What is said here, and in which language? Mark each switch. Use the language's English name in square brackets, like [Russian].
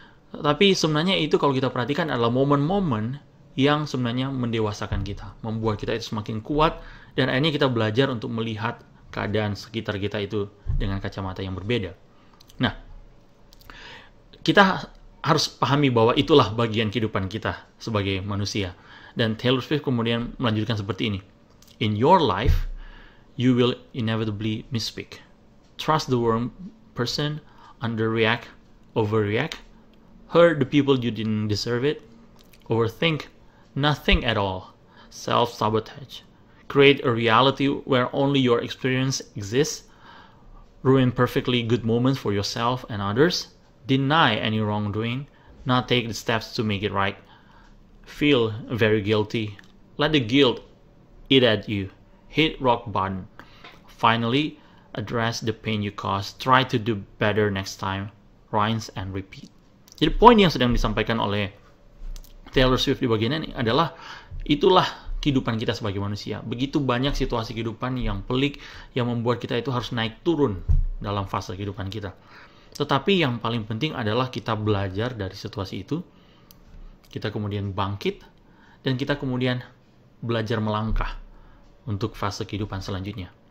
[Indonesian] Tapi sebenarnya itu kalau kita perhatikan adalah momen-momen yang sebenarnya mendewasakan kita, membuat kita itu semakin kuat, dan akhirnya kita belajar untuk melihat keadaan sekitar kita itu dengan kacamata yang berbeda. Nah, kita harus pahami bahwa itulah bagian kehidupan kita sebagai manusia. Dan Taylor Swift kemudian melanjutkan seperti ini. [English] In your life, you will inevitably misspeak. Trust the wrong person, underreact, overreact, hurt the people you didn't deserve it, overthink nothing at all, self-sabotage, create a reality where only your experience exists, ruin perfectly good moments for yourself and others, deny any wrongdoing, not take the steps to make it right, feel very guilty, let the guilt eat at you, hit rock bottom, finally address the pain you caused, try to do better next time, rinse and repeat. [Indonesian] Jadi poin yang sedang disampaikan oleh Taylor Swift di bagian ini adalah itulah kehidupan kita sebagai manusia. Begitu banyak situasi kehidupan yang pelik yang membuat kita itu harus naik turun dalam fase kehidupan kita. Tetapi yang paling penting adalah kita belajar dari situasi itu, kita kemudian bangkit, dan kita kemudian belajar melangkah untuk fase kehidupan selanjutnya.